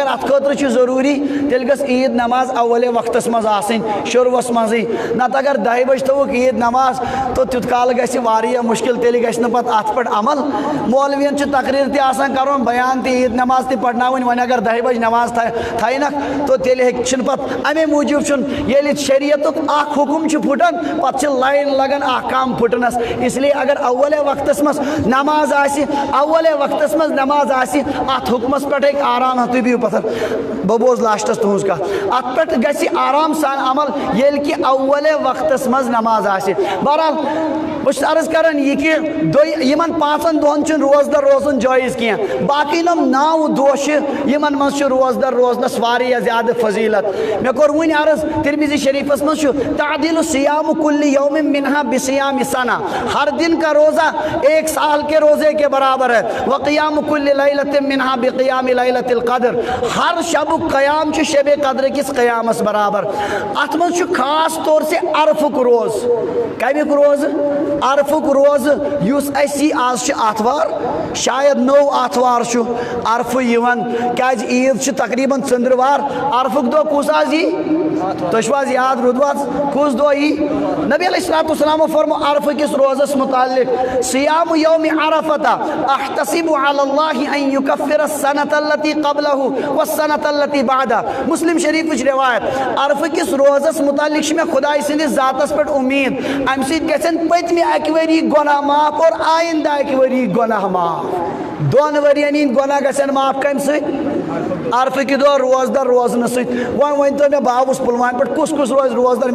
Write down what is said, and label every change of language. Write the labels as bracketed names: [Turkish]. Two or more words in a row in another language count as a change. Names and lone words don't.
[Kashmiri] ات خٲطرٕ چھُ ضروٗری تیٚلہِ گٔژھ عید نماز اولے وقتس منٛز آسٕنۍ شروٗعس منٛزٕے نتہٕ اگر 10 بجہِ تھوٚوُکھ عید نماز تو تیوٗت کال گژھِ واریاہ مُشکل تیٚلہِ گژھِ نہٕ پتہٕ اتھ پٮ۪ٹھ عمل مولوین چھُ تقریٖر تہِ آسان کرُن بیان تہِ عید نماز تہِ پرناوٕنۍ وۄنۍ اگر 10 بجہِ نماز تھاینکھ تو تیٚلہِ چھُنہٕ پتہٕ امے موٗجوٗب چھُنہٕ ییٚلہِ شریعتُک اکھ حُکم چھُ پھُٹان پتہٕ چھِ لایِن لگان احکام پھُٹنس [Urdu] اس لیے [Kashmiri] اگر اولے وقتس منٛز نماز آسہِ اولے وقتس منٛز نماز آسہِ اتھ حُکمس پٮ۪ٹھ ہیٚکہِ آرام تُہۍ بِہِو پتھر بہٕ بوز لاسٹس تُہنٛز کتھ اتھ پٮ۪ٹھ گژھِ آرام سان عمل ییٚلہِ کہِ اولے وقتس منٛز نماز آسہِ بہرحال بہٕ چھُس عرض کران یہِ کہِ یِمن 5 دۄہن چھُنہٕ روزدر روزُن جٲیز کینٛہہ باقٕے یِم 9 دۄہ چھِ یِمن منٛز چھُ روزدر روزنس واریاہ زیادٕ فضیلت مےٚ کوٚر وٕنۍ عرض ترمذی شریفس منٛز چھُ [Arabic] تعدیل صیام کل یوم منہا بصیام سنہ [Urdu] ہر دن کا روزہ 1 سال کے روزے کے برابر ہے [Arabic] وقیام کل لیلۃ منہا بقیام لیلۃ القدر [Urdu] ہر شب قیام [Kashmiri] چھُ شب قدر کس قیامس برابر ات منٛز چھُ خاص طور سے عرفُک روز کمیُک روز عرفُک روز یُس اسی آز چھُ آتھوار شاید نوٚو آتھوار چھُ عرفہٕ یِوان کیازِ عیٖد چھِ تقریٖباً ژٔنٛدٕروار عرفُک دۄہ کُس آز یی تُہۍ چھِو حظ یاد روٗدوٕ کُس دۄہ یی نبی علیہ الصلوۃ والسلامو فرمو عرفہٕ کِس روزس متعلق [Arabic] صیام یوم عرفہ احتسب علی اللہ ان یکفر السنۃ التی قبلہ والسنۃ التی بعدہ [Kashmiri] مسلم شریفٕچ روایت عرفہٕ کِس روزس متعلق چھِ مےٚ خۄداے سٕنٛدِس ذاتس پٮ۪ٹھ اُمید امہِ سۭتۍ گژھن پٔتمہِ 1 ؤری گۄناہ معاف اور آیندہ 1 ؤری گۄناہ معاف 2 ؤرین ہٕنٛدۍ گۄناہ گژھن معاف کمہِ سۭتۍ عرفہٕ کہِ دۄہ روزدر روزنہٕ سۭتۍ وۄنۍ ؤنۍتو مےٚ بہٕ آوُس پُلوامہِ پٮ۪ٹھ کُس کُس روزِ روزدر مےٚ